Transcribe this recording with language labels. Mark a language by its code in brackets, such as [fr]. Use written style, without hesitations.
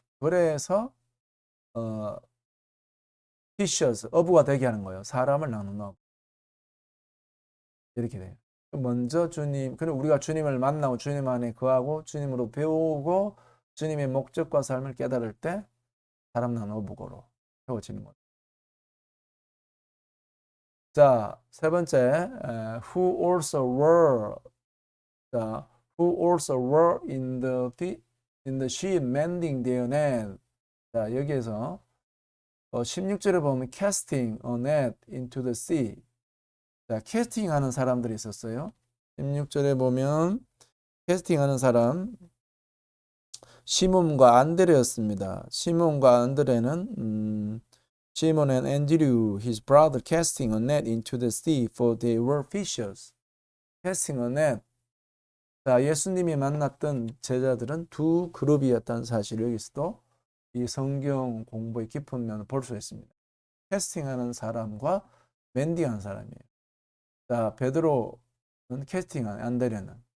[ko] 그래서 fishers, 어부가 되게 하는 거예요. 사람을 낚는 업. 이렇게 돼요. 먼저 주님, 그리고 우리가 주님을 만나고 주님 안에 거하고 주님으로 배우고 주님의 목적과 삶을 깨달을 때 사람 나는 어부고로 세워지는 거죠. 자, 세 번째, [en] who also were, 자, who also were in the ship mending their net. [ko] 자, 여기에서 16절에 보면 [en] casting a net into the sea. [ko] 자, 캐스팅하는 사람들이 있었어요. 16절에 보면 캐스팅하는 사람 시몬과 안드레였습니다. 시몬과 안드레는 [en] Simon and Andrew, his brother, casting a net into the sea, for they were fishers. Casting a net. [ko] 자, 예수님이 만났던 제자들은 두 그룹이었다는 사실을 여기서도 이 성경 공부의 깊은 면을 볼 수 있습니다. 캐스팅하는 사람과 멘딩하는 사람이에요. 자, 베드로는 캐스팅하는, 안드레는.